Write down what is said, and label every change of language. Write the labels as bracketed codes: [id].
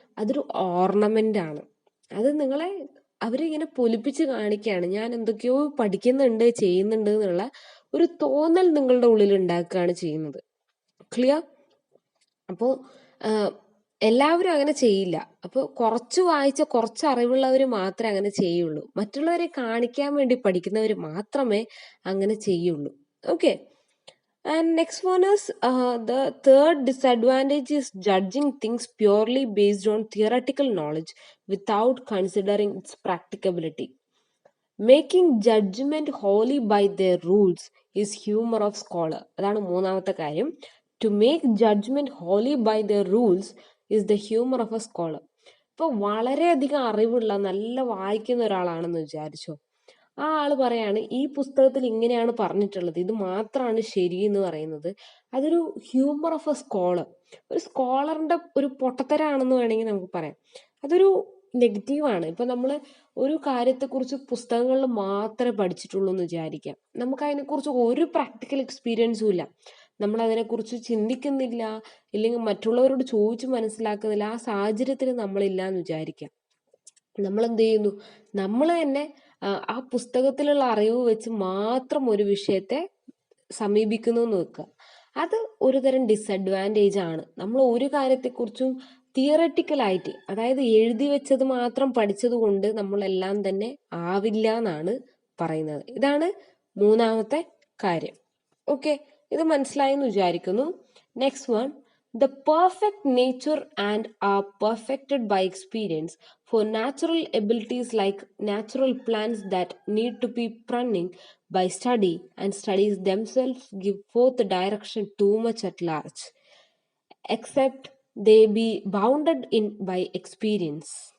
[ml] അതൊരു ഓർണമെന്റ് ആണ്. അത് അവരിങ്ങനെ പൊലിപ്പിച്ച് കാണിക്കുകയാണ്, ഞാൻ എന്തൊക്കെയോ പഠിക്കുന്നുണ്ട്, ചെയ്യുന്നുണ്ട് എന്നുള്ള ഒരു തോന്നൽ നിങ്ങളുടെ ഉള്ളിൽ ഉണ്ടാക്കുകയാണ് ചെയ്യുന്നത്. ക്ലിയർ? അപ്പോൾ എല്ലാവരും അങ്ങനെ ചെയ്യില്ല. അപ്പോൾ കുറച്ച് വായിച്ച കുറച്ച് അറിവുള്ളവർ മാത്രമേ അങ്ങനെ ചെയ്യുള്ളൂ. മറ്റുള്ളവരെ കാണിക്കാൻ വേണ്ടി പഠിക്കുന്നവർ മാത്രമേ അങ്ങനെ ചെയ്യുള്ളൂ. [en] Okay, and next one is the third disadvantage is judging things purely based on theoretical knowledge without considering its practicability. Making judgment wholly by their rules is humor of scholar. [ml] അതാണ് മൂന്നാമത്തെ കാര്യം. [en] To make judgment wholly by their rules is the humor of a scholar. [ml] ഇപ്പോൾ വളരെയധികം അറിവുള്ള നല്ല വായിക്കുന്ന ഒരാളാണെന്ന് വിചാരിച്ചോ, ആ ആള് പറയാണ് ഈ പുസ്തകത്തിൽ ഇങ്ങനെയാണ് പറഞ്ഞിട്ടുള്ളത്, ഇത് മാത്രമാണ് ശരി എന്ന് പറയുന്നത്. അതൊരു ഹ്യൂമർ ഓഫ് എ സ്കോളർ. ഒരു സ്കോളറിന്റെ ഒരു പൊട്ടത്തരാണെന്ന് വേണമെങ്കിൽ നമുക്ക് പറയാം. അതൊരു നെഗറ്റീവാണ്. ഇപ്പൊ നമ്മൾ ഒരു കാര്യത്തെക്കുറിച്ച് പുസ്തകങ്ങളിൽ മാത്രമേ പഠിച്ചിട്ടുള്ളൂ എന്ന് വിചാരിക്കാം. നമുക്ക് അതിനെക്കുറിച്ച് ഒരു പ്രാക്ടിക്കൽ എക്സ്പീരിയൻസും ഇല്ല, നമ്മൾ അതിനെക്കുറിച്ച് ചിന്തിക്കുന്നില്ല, ഇല്ലെങ്കിൽ മറ്റുള്ളവരോട് ചോദിച്ച് മനസ്സിലാക്കുന്നില്ല. ആ സാഹചര്യത്തിൽ നമ്മളില്ല എന്ന് വിചാരിക്കാം. നമ്മൾ എന്ത് ചെയ്യുന്നു? നമ്മൾ തന്നെ ആ പുസ്തകത്തിലുള്ള അറിവ് വെച്ച് മാത്രം ഒരു വിഷയത്തെ സമീപിക്കുന്നു എന്ന് വെക്കുക. അത് ഒരു തരം ഡിസഡ്വാൻറ്റേജ് ആണ്. നമ്മൾ ഒരു കാര്യത്തെക്കുറിച്ചും തിയററ്റിക്കലായിട്ട്, അതായത് എഴുതി വെച്ചത് മാത്രം പഠിച്ചത് കൊണ്ട് നമ്മളെല്ലാം തന്നെ ആവില്ല എന്നാണ് പറയുന്നത്. ഇതാണ് മൂന്നാമത്തെ കാര്യം. ഓക്കെ, ഇത് മനസ്സിലായെന്ന് വിചാരിക്കുന്നു. [en] Next one, the perfect nature and are perfected by experience. For natural abilities like natural plants that need to be pruning by study, and studies themselves give forth direction too much at large, except they be bounded in by experience.